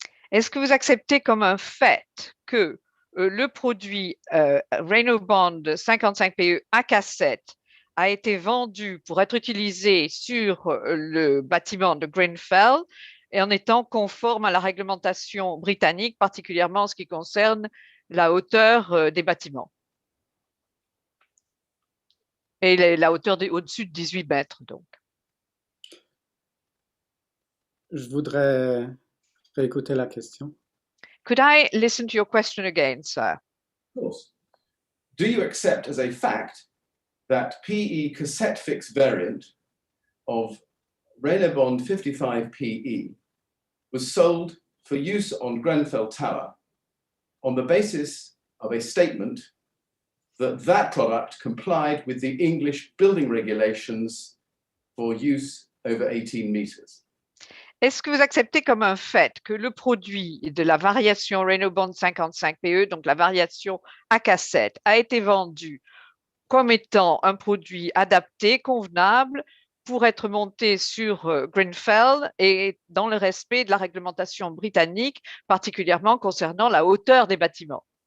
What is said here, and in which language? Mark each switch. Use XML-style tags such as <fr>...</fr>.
<fr>Est-ce que vous acceptez comme un fait que le produit Reynobond 55 PE à cassette a été vendu pour être utilisé sur le bâtiment de Grenfell et en étant conforme à la réglementation britannique, particulièrement en ce qui concerne la hauteur des bâtiments et la hauteur au-dessus de 18 mètres, donc. Je voudrais réécouter la question.</fr> <en>Could I listen to your question again, sir? Of course. Do you accept as a fact that PE cassette fixed variant of Reynobond 55 PE was sold for use on Grenfell Tower on the basis of a statement that that product complied with the English building regulations for use over 18 meters?</en> <fr>Est-ce que vous acceptez comme un fait que le produit de la variation Reynobond 55 PE, donc la variation à cassette, a été vendu comme étant un produit adapté, convenable, pour être monté sur Grenfell et dans le respect de la réglementation britannique, particulièrement concernant la hauteur des bâtiments?</fr>